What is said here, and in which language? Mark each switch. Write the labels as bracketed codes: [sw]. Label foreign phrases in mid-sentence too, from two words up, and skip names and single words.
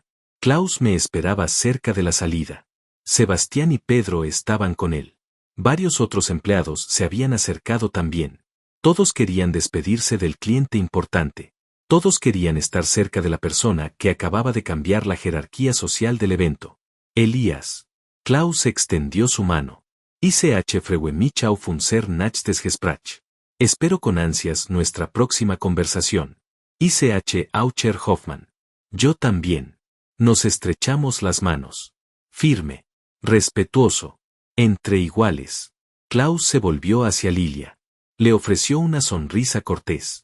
[es] Klaus me esperaba cerca de la salida. Sebastián y Pedro estaban con él. Varios otros empleados se habían acercado también. Todos querían despedirse del cliente importante. Todos querían estar cerca de la persona que acababa de cambiar la jerarquía social del evento. Elías. Klaus extendió su mano. [de] Ich freue mich auf unser nächstes Gespräch. [es] Espero con ansias nuestra próxima conversación. [de] Ich Aucher Hoffmann. [es] Yo también. Nos estrechamos las manos. Firme. Respetuoso. Entre iguales. Klaus se volvió hacia Lilia. Le ofreció una sonrisa cortés.